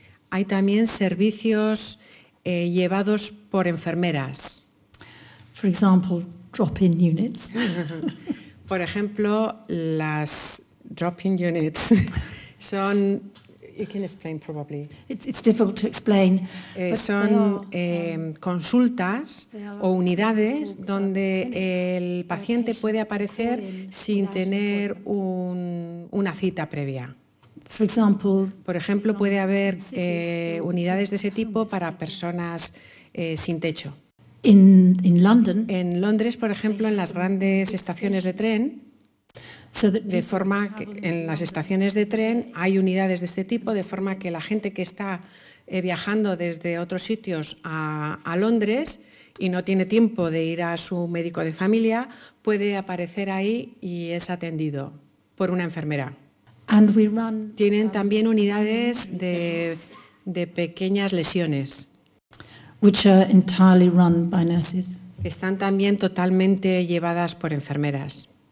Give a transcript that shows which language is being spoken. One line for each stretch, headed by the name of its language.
Spanish: Hay también servicios llevados por enfermeras.
English: For example, drop-in units.
Spanish: Por ejemplo, las drop-in units son...
English: You can explain probably. It's difficult to explain.
Spanish: Son consultas o unidades donde el paciente puede aparecer sin tener una cita previa. Por ejemplo, puede haber unidades de ese tipo para personas sin techo. En Londres, por ejemplo, en las grandes estaciones de tren, de forma que en las estaciones de tren hay unidades de este tipo, de forma que la gente que está viajando desde otros sitios a Londres y no tiene tiempo de ir a su médico de familia, puede aparecer ahí y es atendido por una enfermera. Tienen también unidades de pequeñas lesiones.
English: Which are entirely run by nurses.
Spanish: Están también totalmente llevadas por enfermeras.